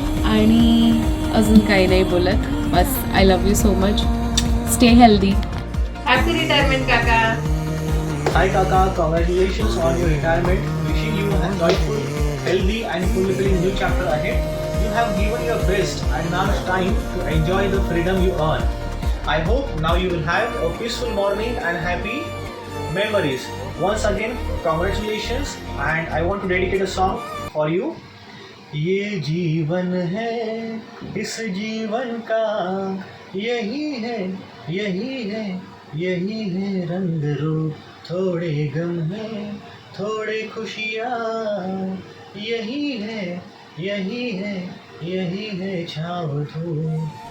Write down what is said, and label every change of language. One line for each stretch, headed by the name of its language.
Marathi: आणि अजून काही नाही बोलत, बस
English: I love you so much. Stay healthy. Happy retirement काका. Hi Kaka, congratulations on your retirement. Wishing you a joyful, healthy and fulfilling new chapter ahead. You have given your best and now it's time to enjoy the freedom you earn. I hope now you will have a peaceful morning and happy memories. Once again, congratulations and I want to dedicate a song for you.
Hindi: ये जीवन है, इस जीवन का यही है, यही है रंग रूप. थोड़े गम है, थोड़े खुशियाँ, यही है छाव धूप.